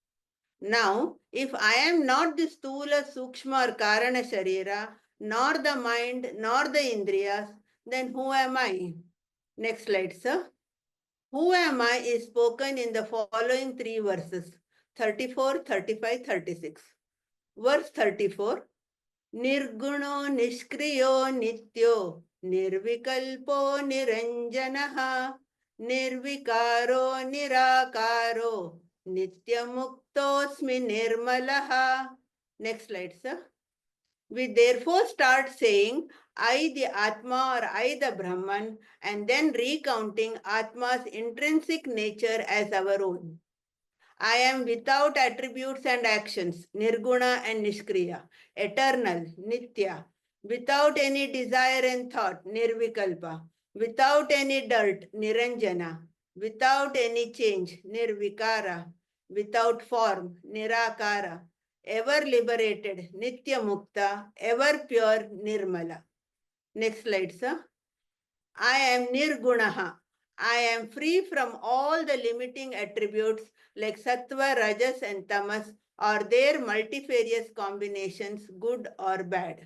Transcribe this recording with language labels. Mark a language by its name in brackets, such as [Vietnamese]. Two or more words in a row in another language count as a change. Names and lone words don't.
[English] Now, if I am not the Stula, Sukshma, or [Sanskrit] Karana Sharira, [English] nor the mind, nor the Indriyas, then who am I? Next slide, sir. Who am I is spoken in the following three verses, 34, 35, 36. Verse 34. [Sanskrit] Nirguno nishkriyo nityo nirvikalpo niranjanaha nirvikaro nirakaro nityamuktosmi nirmalaha. [English] Next slide, sir. We therefore start saying I the Atma or I the Brahman and then recounting Atma's intrinsic nature as our own. I am without attributes and actions, nirguna and nishkriya, eternal, nitya, without any desire and thought, nirvikalpa, without any dirt, niranjana, without any change, nirvikara, without form, nirakara, ever liberated, [Sanskrit] nitya mukta, [English] ever pure, nirmala. Next slide, sir. I am nirgunaha. I am free from all the limiting attributes like sattva, rajas, and tamas or their multifarious combinations, good or bad.